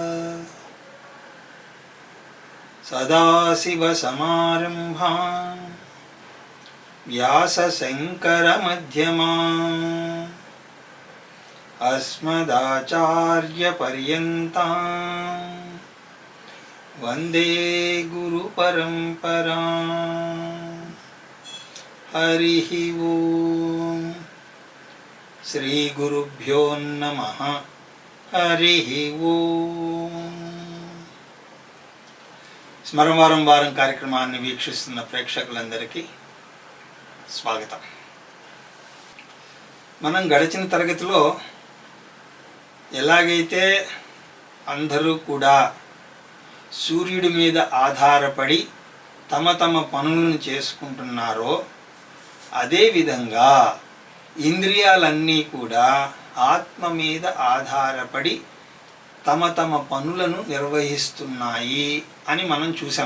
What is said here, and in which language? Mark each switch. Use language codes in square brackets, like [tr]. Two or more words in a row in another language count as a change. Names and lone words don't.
[sa] सदाशिवसमारम्भान् व्यासशङ्करमध्यमान् अस्मदाचार्यपर्यन्तान् वन्दे गुरुपरम्पराम्। हरिः ओम्। श्रीगुरुभ्यो नमः। हरिः ओम्। [te] స్మరం వారం కార్యక్రమాన్ని వీక్షిస్తున్న ప్రేక్షకులందరికీ స్వాగతం. మనం గడిచిన తరగతిలో ఎలాగైతే అందరూ కూడా సూర్యుడి మీద ఆధారపడి తమ తమ పనులను చేసుకుంటున్నారో అదేవిధంగా ఇంద్రియాలన్నీ కూడా ఆత్మ మీద ఆధారపడి తమ తమ పనులను నిర్వహిస్తున్నాయి అని మనం చూసాం.